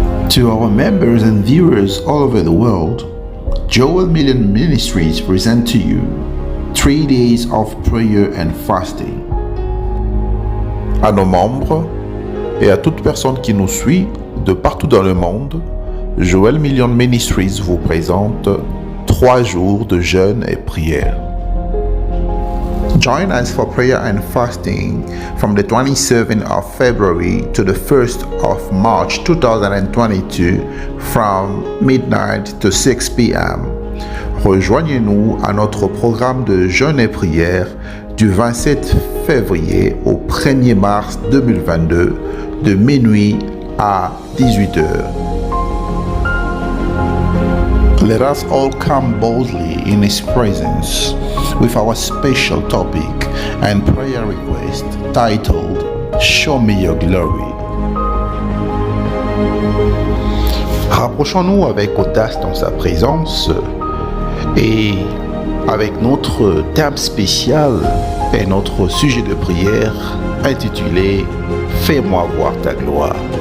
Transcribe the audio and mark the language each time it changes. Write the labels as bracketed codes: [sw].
[en] To our members and viewers all over the world, Joel Million Ministries present to you 3 days of prayer and fasting. [fr] À nos membres et à toute personne qui nous suit de partout dans le monde, Joel Million Ministries vous présente 3 jours de jeûne et prière. [en] Join us for prayer and fasting from the 27th of February to the 1st of March 2022 from midnight to 6 p.m. [fr] Rejoignez-nous à notre programme de jeûne et prière du 27 février au 1er mars 2022 de minuit à 18h. [en] Let us all come boldly in His presence with our special topic and prayer request titled Show Me Your Glory. [fr] Rapprochons-nous avec audace dans sa présence et avec notre thème spécial et notre sujet de prière intitulé Fais-moi voir ta gloire.